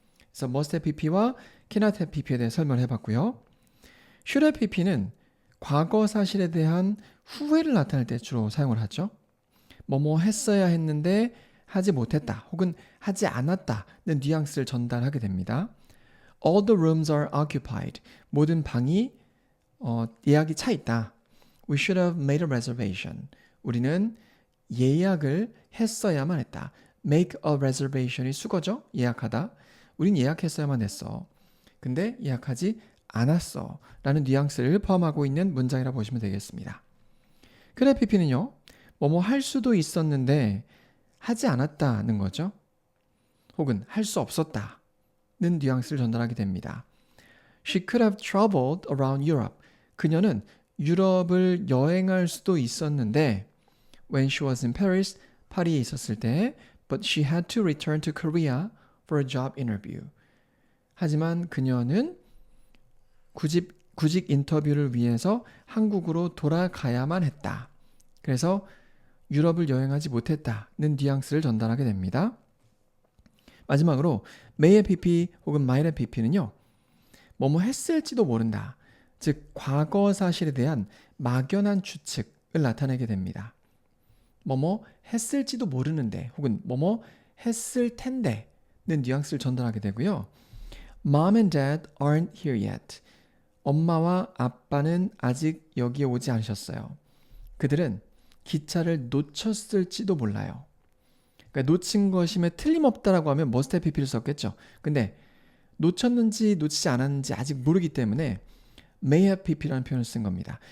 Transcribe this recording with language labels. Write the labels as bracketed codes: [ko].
[ko] 그래서 must have pp와 cannot have pp에 대해 설명을 해봤고요. should have pp는 과거 사실에 대한 후회를 나타낼 때 주로 사용을 하죠. 뭐뭐 했어야 했는데 하지 못했다 혹은 하지 않았다는 뉘앙스를 전달하게 됩니다. [en] All the rooms are occupied. [ko] 모든 방이 예약이 차 있다. [en] We should have made a reservation. [ko] 우리는 예약을 했어야만 했다. [en] Make a reservation이 [ko] 수거죠. 예약하다. 우린 예약했어야만 했어. 근데 예약하지 않았어. 라는 뉘앙스를 포함하고 있는 문장이라고 보시면 되겠습니다. 그래 pp는요. 뭐뭐 할 수도 있었는데 하지 않았다는 거죠. 혹은 할 수 없었다는 뉘앙스를 전달하게 됩니다. [en] She could have traveled around Europe. [ko] 그녀는 유럽을 여행할 수도 있었는데 [en] when she was in Paris, [ko] 파리에 있었을 때 [en] but she had to return to Korea for a job interview. [ko] 하지만 그녀는 구직 인터뷰를 위해서 한국으로 돌아가야만 했다. 그래서 유럽을 여행하지 못했다는 뉘앙스를 전달하게 됩니다. 마지막으로 may have pp 혹은 might have pp는요. 뭐뭐 했을지도 모른다. 즉 과거 사실에 대한 막연한 추측을 나타내게 됩니다. 뭐뭐 했을지도 모르는데 혹은 뭐뭐 했을 텐데는 뉘앙스를 전달하게 되고요. [en] Mom and Dad aren't here yet. [ko] 엄마와 아빠는 아직 여기에 오지 않으셨어요. 그들은 기차를 놓쳤을지도 몰라요. 그러니까 놓친 것임에 틀림없다라고 하면 must have pp를 썼겠죠. 근데 놓쳤는지 놓치지 않았는지 아직 모르기 때문에 may have pp라는 표현을 쓴 겁니다.